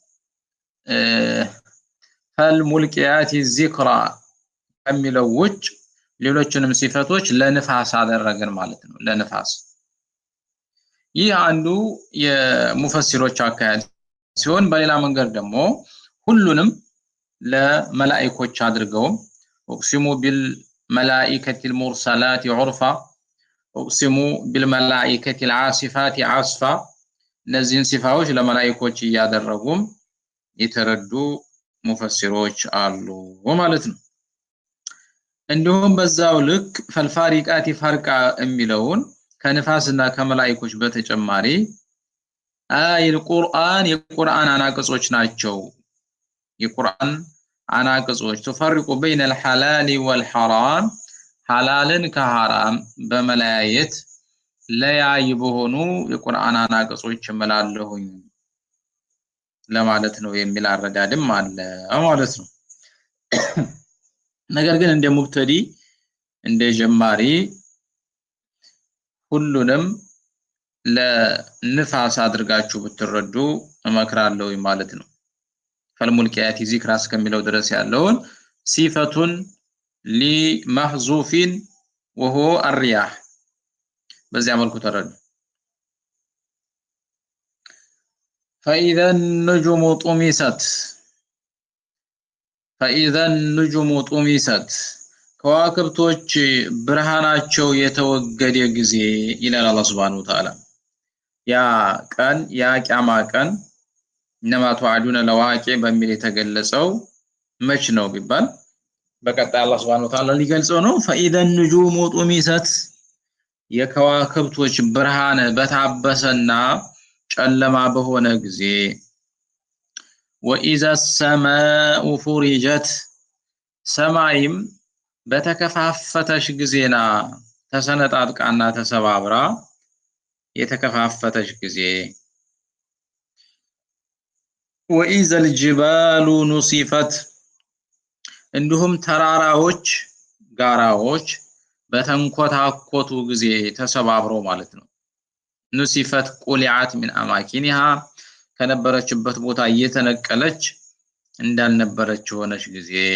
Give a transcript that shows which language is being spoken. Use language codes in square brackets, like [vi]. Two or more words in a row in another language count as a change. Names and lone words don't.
[ar] فالملقيات ذكرا [am] ከሚለው ውጭ ሌሎችንም ሲፈቶች ለንፋስ አደረገን ማለት ነው። ለንፋስ ይህ አንዱ የሙፈሲሮች አካሄድ ሲሆን በሌላ መንገድ ደግሞ ሁሉንም ለመላእክቶች አድርገው [ar] وأقسم بالملائكة المرسلات عرفا وأقسم بالملائكة العاصفات عصفا [am] እነዚህን ሲፋዎች ለመላእክቶች ያደረጉም የተረዱ ሙፈሲሮች አሉ ማለት ነው። እንዲሁም በዛው ልክ [ar] فالفارقات فرقا [am] የሚለውን ከንፋስና ከመላእክቶች በተጨማሪ የቁርአን አናቅጾች ናቸው። የቁርአን አናቅጾች [ar] تفرق بين الحلال والحرام [am] ሐላልን ከሐራም በመለያየት ለያይ በሆኑ የቁርአን አናቅጾች እምላለሁኝ ለማለት ነው የሚል አረዳድም አለ ማለት ነው። ነገር ግን እንደ ሙብተዲ እንደ ጀማሪ ሁሉንም ለንፋስ አድርጋችሁ ብትረዱ እመክራለሁ ማለት ነው። [ar] فالملقيات ذكرا [am] ከሚለው ድረስ ያለውን ሲፈቱን ሊመህዙፊን [ar] وهو الرياح [am] በዚያ መልኩ ተረዱ። [ar] فإذا النجوم طمست [am] ከዋክብቶች ብርሃናቸው የተወገደ ጊዜ ይላል አላህ [ar] سبحانه وتعالى። [am] ያ ቀን ያ ቂያማ ቀን [ar] إنما توعدون لواقع [am] በሚል የተገለጸው መች ነው ቢባል በቀጣይ አላህ [ar] سبحانه وتعالى [am] ሊገልጸው ነው። [ar] فإذا النجوم طمست [am] የከዋክብቶች ብርሃን በታበሰና ጨለማ በሆነ ጊዜ [ar] وإذا السماء فرجت [am] ሰማይም በተከፋፈተሽ ጊዜና ተሰነጣጥቃና ተሰባብራ የተከፋፈተች ጊዜ [ar] وإذا الجبال نسفت [am] እንዲሁም ተራራዎች ጋራዎች በተንኮታኮቱ ጊዜ ተሰባብረው ማለት ነው። [ar] نسفت قلعت من أماكنها [am] ከነበረችበት ቦታ እየተነቀለች እንዳልነበረች ሆነች ጊዜ